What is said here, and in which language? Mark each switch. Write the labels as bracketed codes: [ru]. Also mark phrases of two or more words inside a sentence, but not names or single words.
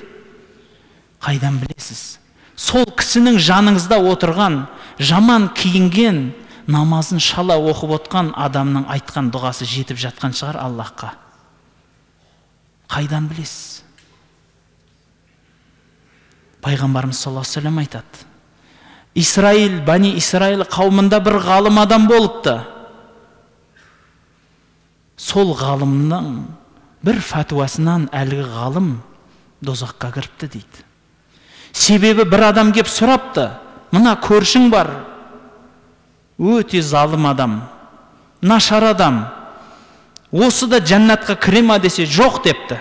[kk] Қайдан білесіз? Сол кісінің жаныңызда отырған, жаман киінген, намазын шала оқып отқан адамның айтқан дұғасы жетіп жатқан шығар Аллахқа. Қайдан білесіз? Пайғамбарымыз [ar] صلى الله عليه وسلم [kk] айтады. Бани Исраил қауымында бір ғалым адам болыпты. Сол ғалымның бір фәтуасынан әлгі ғалым дозаққа кіріпті дейді. Себебі бір адам кеп сұрапты, мына көршің бар, өте залым адам, нашар адам, осы да жәннатқа кіре ма десе, жоқ депті.